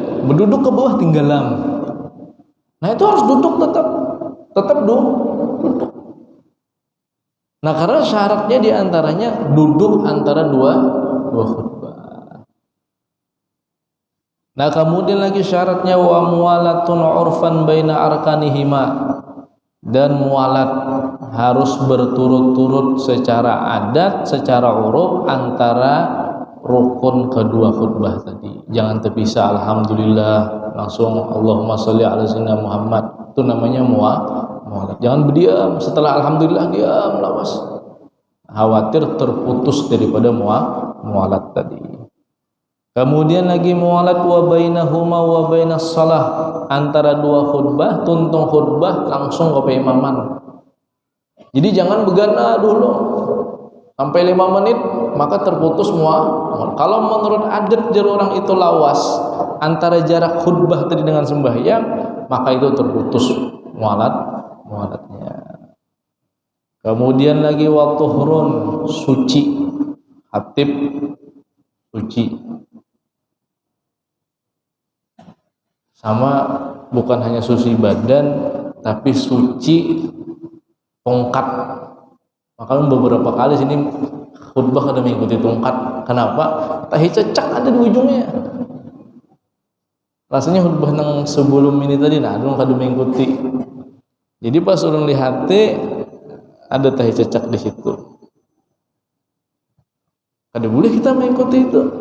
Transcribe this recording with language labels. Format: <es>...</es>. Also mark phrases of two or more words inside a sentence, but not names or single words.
<id>Berduduk ke bawah tinggalam. Nah, itu harus duduk tetap duduk. Nah, karena syaratnya diantaranya duduk antara dua khutbah. Nah, kemudian lagi syaratnya</id> <ar>wa muwalatun urfan baina arkanihima,</ar> <id>dan mualat harus berturut-turut secara adat, secara uruf antara rukun kedua khutbah tadi. Jangan terpisah alhamdulillah langsung</id> <ar>Allahumma sholli ala sayyidina Muhammad.</ar> <id>Itu namanya mualat. Jangan berdiam setelah alhamdulillah diam lawas. Khawatir terputus daripada mualat tadi. Kemudian lagi mualat</id> <ar>wa bainahuma wa bainas shalah,</ar> <id>antara dua khutbah, tuntung khutbah langsung ke imaman.</id> <bjn>Jadi jangan begana dulu sampai 5 menit maka terputus mualat.</bjn> <id>Kalau menurut adat dari orang itu lawas antara jarak khutbah tadi dengan sembahyang, maka itu terputus mualatnya. Kemudian lagi</id> <ar>wa tuhurun,</ar> <id>suci, khatib suci. Sama bukan hanya suci badan, tapi suci tongkat.</id> <bjn>Maka beberapa kali sini khutbah kada mengikuti tongkat. Kenapa? Tahi cecak ada di ujungnya. Rasanya khutbah nang sebelum ini tadi ada kada mengikuti.</bjn> <id>Jadi pas orang lihat ada tahi cecak di situ.</id> <bjn>Kada boleh kita mengikuti itu.</bjn>